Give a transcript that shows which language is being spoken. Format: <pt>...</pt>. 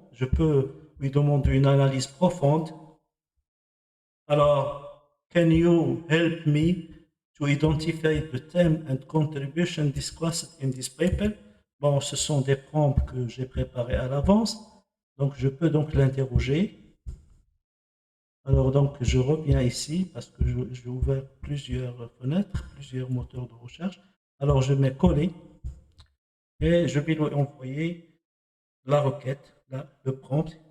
<fr>Je peux lui demander une analyse profonde.</fr> <en>Alors, can you help me to identify the theme and contribution discussed in this paper?</en> <fr>Bon, ce sont des prompts que j'ai préparés à l'avance. Donc, je peux donc l'interroger. Alors, donc, je reviens ici parce que j'ai ouvert plusieurs fenêtres, plusieurs moteurs de recherche. Alors, je mets coller et je vais lui envoyer la requête, là, le prompt.</fr>